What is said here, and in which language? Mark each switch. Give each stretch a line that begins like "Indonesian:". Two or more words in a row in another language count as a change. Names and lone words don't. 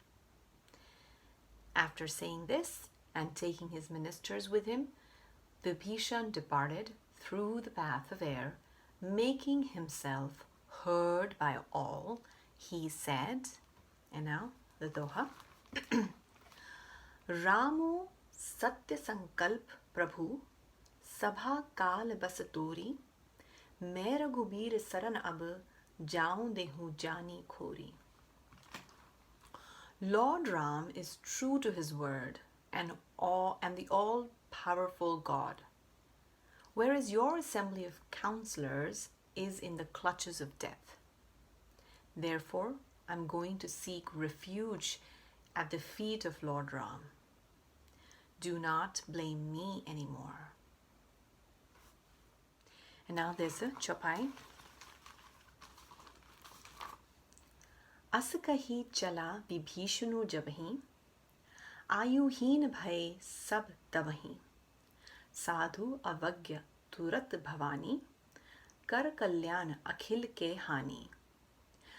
English: After saying this and taking his ministers with him, Vibhishan departed through the path of air, making himself heard by all. He said, and now the Doha,
Awadhi: "रामु सत्य संकल्प प्रभु, सभा काल बसतुरी, मैं रघुबीर सरन अब जाऊं देहूं जानी खोरी."
English: Lord Ram is true to his word and the all-powerful God, whereas your assembly of counselors is in the clutches of death. Therefore, I'm going to seek refuge at the feet of Lord Ram. Do not blame me anymore. And now there's a Chopai.
Awadhi: अस कही चला विभीषणु जबहि, आयुहीन भय सब तबहि, साधु अवज्ञ तुरत भवानी, कर कल्याण अखिल के हानि।